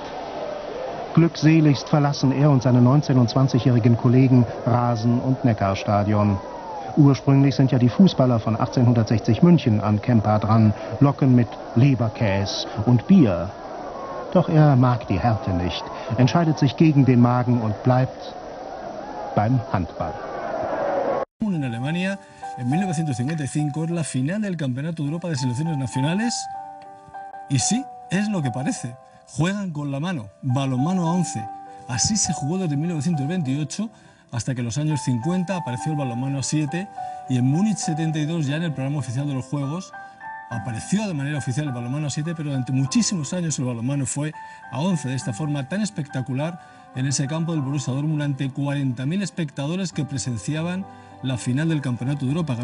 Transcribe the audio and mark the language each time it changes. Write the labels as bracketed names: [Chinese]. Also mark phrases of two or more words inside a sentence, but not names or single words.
[German] Glückseligst verlassen er und seine 19- und 20-jährigen Kollegen Rasen- und Neckarstadion. Ursprünglich sind ja die Fußballer von 1860 München an Kempa dran, locken mit Leberkäse und Bier. Doch er mag die Härte nicht, entscheidet sich gegen den Magen und bleibt beim Handball. [Spanish] En Alemania, en 1955, es la final del Campeonato de Europa de Selecciones Nacionales. Y sí, es lo que parece. Juegan con la mano, balonmano a 11. Así se jugó desde 1928 hasta que en los años 50 apareció el balonmano a 7 y en Múnich 72, ya en el programa oficial de los Juegos, apareció de manera oficial el balonmano a 7, pero durante muchísimos años el balonmano fue a 11, de esta forma tan espectacular en ese campo del Borussia Dortmund ante 40.000 espectadores que presenciaban la final del Campeonato de Europa.